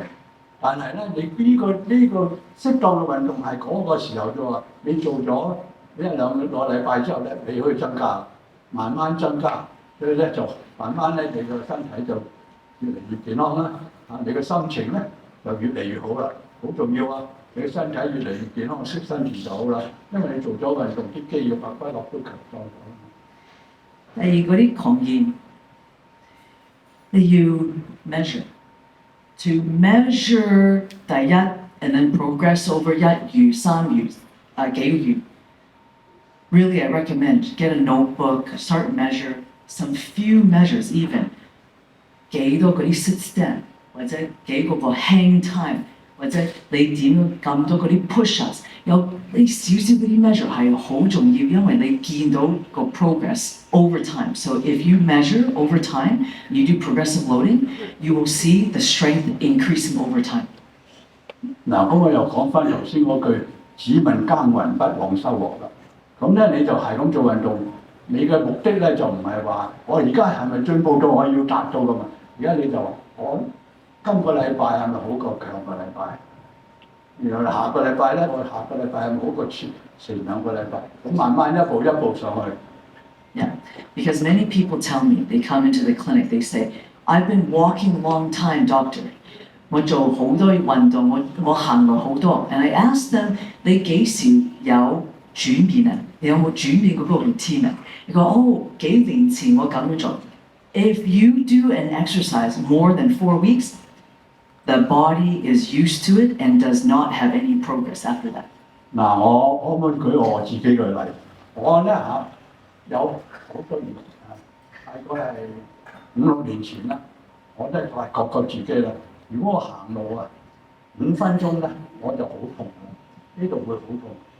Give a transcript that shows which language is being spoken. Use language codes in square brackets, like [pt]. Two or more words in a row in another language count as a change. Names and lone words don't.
[yue] 但係咧，你呢個適當嘅運動係嗰個時候啫喎，你做咗1、2個禮拜之後咧，你可以增加，慢慢增加，所以咧就慢慢咧你個身體就越嚟越健康啦，你嘅心情咧就越嚟越好啦，好重要啊！你嘅身體越嚟越健康，識身體就好啦，因為你做咗運動，啲肌肉骨骼都強壯咗。第二嗰啲抗炎，你要 [en] measure。To measure 第一 and then progress over 1 月、3月、幾個月。Really, I recommend get a notebook, start measure some few measures even。 [yue] 幾多嗰啲 [en] sit stand， [yue] 或者幾個 hang time。或者你點咁多嗰啲 push-ups， 有啲少少嗰啲 measure 係好重要，因為你見到個 [en] progress over time. So if you measure over time, you do progressive loading, you will see the strength increasing over time. [yue] 嗱，咁我又講翻頭先嗰句，只問耕耘不忘收穫啦。咁咧你就係咁做運動，你嘅目的咧就唔係話我而家係咪進步到我要達到㗎嘛？而家你就話我今個禮拜係咪好過上個禮拜？然後下個禮拜咧，我下個禮拜係咪好過前2個禮拜？咁慢慢一步一步上去。 [en] Yeah, because many people tell me, they come into the clinic, they say, I've been walking a long time, doctor. [yue] 我做好多運動，我行路好多。 [en] And I ask them, [yue] 你幾時有轉變啊？你有冇轉變嗰個 routine 啊？你講幾年前我咁樣做。 [en] If you do an exercise more than 4 weeks, the body is used to it and does not have any progress after that. [yue] 嗱，我可唔可以舉我自己嘅例？我咧有好多年大概係5、6年前啦，我都係發覺過自己啦。如果我行路啊5分鐘咧，我就好痛啦，呢度會好痛。